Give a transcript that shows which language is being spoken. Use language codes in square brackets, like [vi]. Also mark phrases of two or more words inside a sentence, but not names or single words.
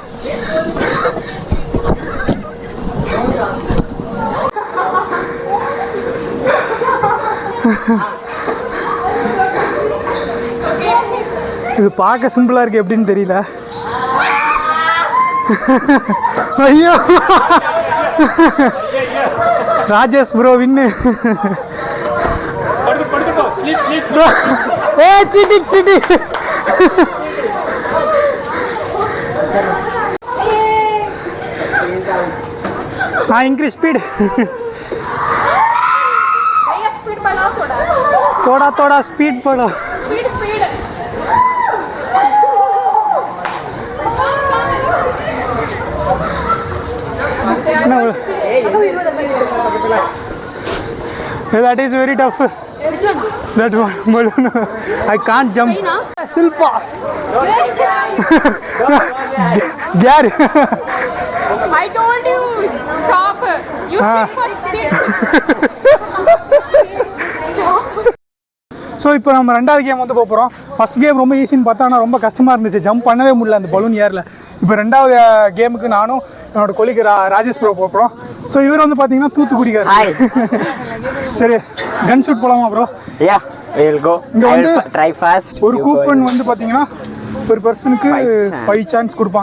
[ta] இது பார்க்க சிம்பிளாக இருக்குது, எப்படின்னு தெரியல. ஐயோ, ராஜேஷ் ப்ரோ வின்னு. ஏ சிட்டி. [en] हाँ, increase speed. [hi] Speed बढ़ाओ थोड़ा स्पीड बढ़ाओ. Speed. [en] That is very tough. Which one? That one balloon. I can't jump. Silpa. There. I told you, stop. You sit for sit. [ta] ஸோ இப்போ நம்ம ரெண்டாவது கேம் வந்து போகிறோம். [en] first game [ta] ரொம்ப ஈஸின்னு பார்த்தா ஆனால் ரொம்ப கஷ்டமாக இருந்துச்சு, ஜம்ப் பண்ணவே முடியல அந்த பலூன் ஏரில். இப்போ ரெண்டாவது கேமுக்கு நானும் என்னோட கொலிக்கு ராஜேஷ் ப்ரோ போகிறோம். ஸோ இவர் வந்து பார்த்தீங்கன்னா தூத்துக்குடிக்கார். சரி, [en] gun shoot [ta] போகலாமா ப்ரோ? இங்கே வந்து ஒரு கூப்பன் வந்து பார்த்தீங்கன்னா ஒரு பர்சனுக்கு 5 சான்ஸ் கொடுப்பாங்க.